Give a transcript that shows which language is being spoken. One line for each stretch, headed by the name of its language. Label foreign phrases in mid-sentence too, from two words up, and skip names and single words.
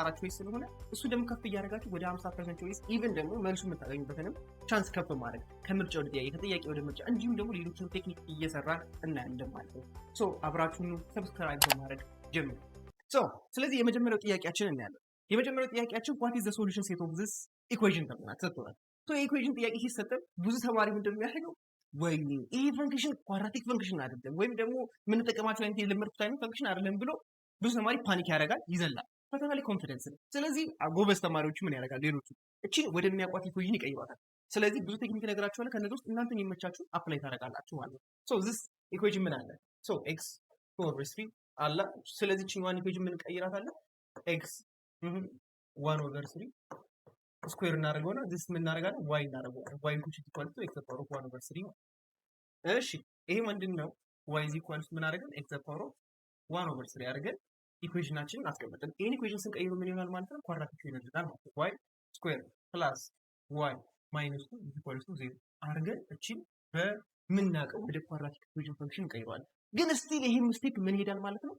Amharic: 4 ቾይስ ስለሆነ እሱ ደግሞ ከፍ እያደረጋችሁ ወደ 50%
English: choice even
Amharic: ደግሞ መልሱ የምታገኙበትንም ቻንስ ከፍ ማድረግ ከምርጫ ወደ ጥያቄ ከጥያቄ ወደ ምርጫ እንዲሁም ደግሞ ሌሎችን ቴክኒክ እየሰራን እናያለን ማለት ነው። አብራችሁን ሰብስክራይብ በማድረግ ጀምሩ። ስለዚህ የመጀመሪያው ጥያቄያችን እናያለን። የመጀመሪያው ጥያቄያችን
English: what is the solution set of this equation
Amharic: ተብሏል ተሰጥቷል። የኢኩዌሽን ጥያቄ ሲሰጠን ብዙ ተማሪ ምንድን ነው የሚያደርገው? ወይኔ ይሄ ፈንክሽን
English: quadratic function
Amharic: አይደለም ወይም ደግሞ የምንጠቀማቸው አይነት የለመድኩት አይነት ፈንክሽን አይደለም ብሎ ብዙ ተማሪ ፓኒክ ያደርጋል፣ ይዘላል። ፈተና ላይ ኮንፊደንስ ነው። ስለዚህ ጎበዝ ተማሪዎች ምን ያደርጋል? ሌሎቹ እቺን ወደሚያውቋት ኢኩዌሽን ይቀይሯታል። ስለዚህ ብዙ ቴክኒክ ነገራችኋለሁ። ከነዚህ ውስጥ እናንተን የሚመቻችሁ አፕላይ ታደርጋላችሁ ማለት ነው።
English: this equation
Amharic: ምን አለ? x ኦቨር 3 አለ። ስለዚህ እቺን ኢኩዌሽን ምን ቀይራታለን?
English: x 1 over 3 square
Amharic: እናደርገውና this ምን እናደርጋለን? y እናደርገዋለን።
English: y equal to x power of 1 over 3
Amharic: ነው። እሺ ይሄ ምንድነው?
English: y equal to
Amharic: ምን አደረገን?
English: x power of 1 over 3
Amharic: አድርገን ኢኩዌሽናችንን አስቀምጠን ይሄን ኢኩዌሽን ስንቀይረው ምን ይሆናል ማለት ነው? ኳድራቲክ ይሆናል ማለት ነው።
English: y square plus y minus 2 equal to 0
Amharic: አድርገን እቺን በምናውቀው ወደ
English: quadratic equation function
Amharic: እንቀይረዋለን። ግን ስቲል ይሄ ስቴፕ ምን ይሄዳል ማለት ነው?